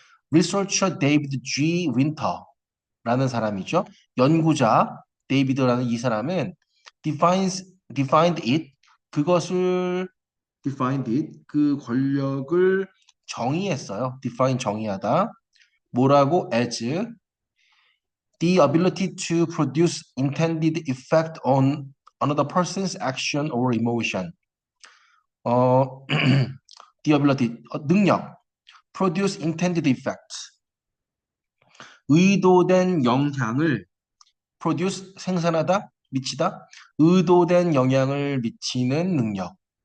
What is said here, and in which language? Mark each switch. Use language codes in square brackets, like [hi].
[ko] researcher David G. Winter라는 사람이죠. 연구자 데이비드라는 이 사람은 defined it, 그것을 defined it, 그 권력을 정의했어요. define, 정의하다. 뭐라고? [en] as the ability to produce intended effect on another person's action or emotion. [ko] 어, the ability, 능력, produce intended effect, 의도된 영향을 produce, 생산하다, 미치다, 의도된 영향을 미치는 능력.